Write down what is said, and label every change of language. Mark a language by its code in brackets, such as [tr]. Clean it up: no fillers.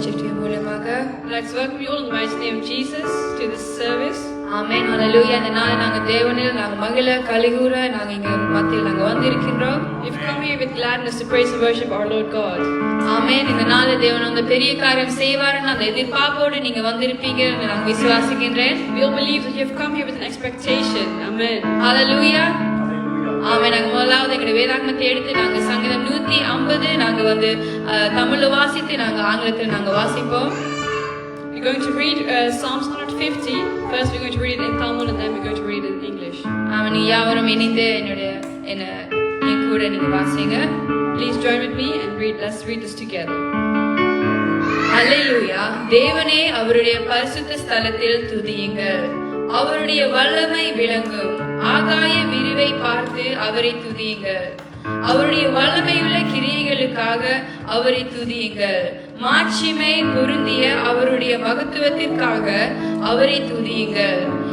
[en] Let's welcome you all in the mighty name of Jesus to this service. Amen. Hallelujah. [ta] இந்த நாளை நாங்க தேவனில் நாங்க மகிழ கலிகூற நாங்க இங்க மத்தியில் நாங்க வந்திருக்கின்றோம். [en] We've come here with gladness to praise and worship our Lord God. Amen. [ta] இந்த நாளை தேவன் அந்த பெரிய காரியம் செய்வார்னு அந்த எதிர்பார்ப்போடு நீங்க வந்திருப்பீங்கன்னு நான் விசுவாசிக்கின்றேன். [en] We all believe that you have come here with an expectation. Amen. Hallelujah. ஆமென். [ta] நாங்க முதலாவது எங்களுடைய வேதாகமத்தை எடுத்து நாங்க சங்கீதம் 150 நாங்க வந்து தமிழ்ல வாசித்து நாங்க ஆங்கிலத்தில் நாங்க வாசிப்போம். [en] We're going to read Psalms 150. First we're going to read it in Tamil and then we're going to read it in English. [ta] ஆமென். யாவரும் இணைந்து என் கூட நீங்க வாசிங்க. [en] Please join with me and read. Let's read this together. [ta] அல்லேலூயா. தேவனே அவருடைய பரிசுத்த ஸ்தலத்தில் துதியுங்கள். அவருடைய வல்லமை விளங்கும். ஆகாய விரிவை பார்த்து அவரை துதியுங்கள். அவருடைய வல்லமையுள்ள கிரியைகளுக்காக அவரை துதியுங்கள். மாட்சிமை பொருந்திய அவருடைய மகத்துவத்திற்காக அவரை துதியுங்கள்.